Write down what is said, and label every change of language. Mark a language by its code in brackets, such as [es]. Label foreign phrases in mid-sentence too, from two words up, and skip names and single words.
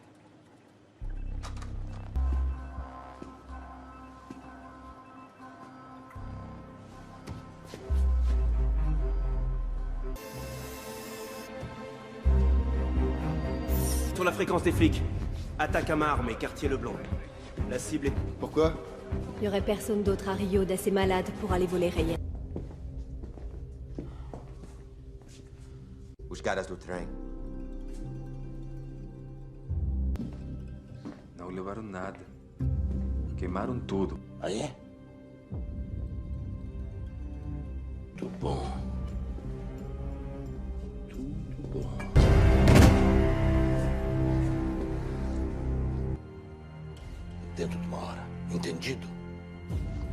[fr] Sur la fréquence des flics. Attaque à main armée, quartier Leblanc. La cible est... Pourquoi? Il y aurait personne d'autre à Rio d'assez malade pour aller voler Reyes. [pt] Os caras do trem não levaram nada. Queimaram tudo. Ah, é? [fr] Tout bon. Tout bon. [pt] Dentro de uma hora. Entendido?